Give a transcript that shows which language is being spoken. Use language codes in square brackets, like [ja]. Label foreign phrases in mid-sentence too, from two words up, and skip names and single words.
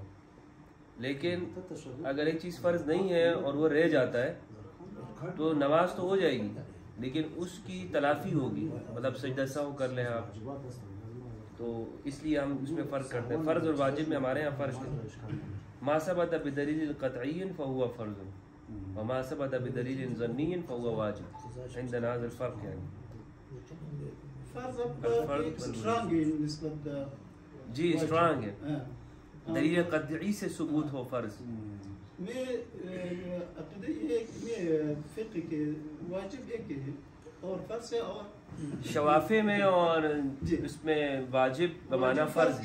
[ur] لیکن اگر ایک چیز فرض نہیں ہے اور وہ رہ جاتا ہے تو نماز تو ہو جائے گی لیکن اس کی تلافی ہوگی، مطلب سجدہ سہو کر لیں آپ. تو اس لیے ہم اس میں فرق کرتے ہیں. فرض اور واجب میں ہمارے یہاں فرق ہے. [ar] ما ثبت بدلیل قطعی فهو فرض وما ثبت بدلیل ظنی فهو واجب. عندنا هذا الفرق يعني. [ur] فرض اسٹرانگ ہے نسبت جی اسٹرانگ ہے. دلیل قطعی سے ثبوت ہو فرض. میں عقیدہ یہ فقہ کے واجب ایک ہے اور فرض ہے، اور شوافع میں اور اس میں واجب بمعنی فرض ہے.